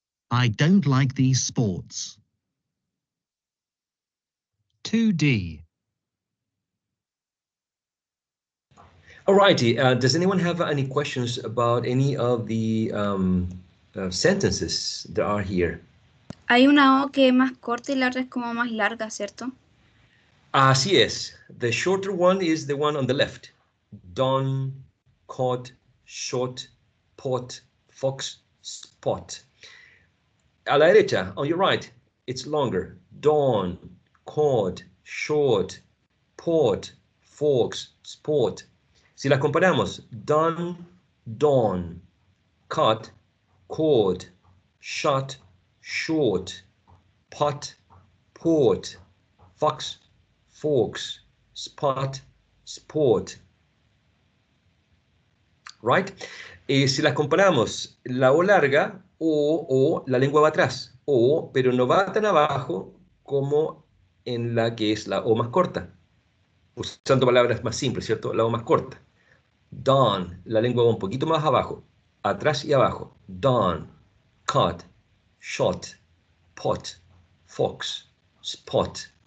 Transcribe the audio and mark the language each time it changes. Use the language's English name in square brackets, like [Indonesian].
[English] I don't like these sports. 2D. Alrighty, does anyone have any questions about any of the sentences that are here? [Spanish] Hay una O que es más corta y la otra es como más larga, ¿cierto? Así es. [English] The shorter one is the one on the left. Don, cod, short, pot, fox, spot. [Spanish] A la derecha, [English] on your right, it's longer. Dawn, cod, short, pot, fox, sport. [Spanish] Si la comparamos, [English] done, dawn, cut, cord, shut, short, pot, port, fox, forks, spot, sport. Right? [Spanish] Si las comparamos, la O larga, o la lengua va atrás, O, pero no va tan abajo como en la que es la O más corta. Usando palabras más simples, ¿cierto? La O más corta. Dawn, la lengua va un poquito más abajo, atrás y abajo. [English] Dawn, cut, shot, pot, fox, spot.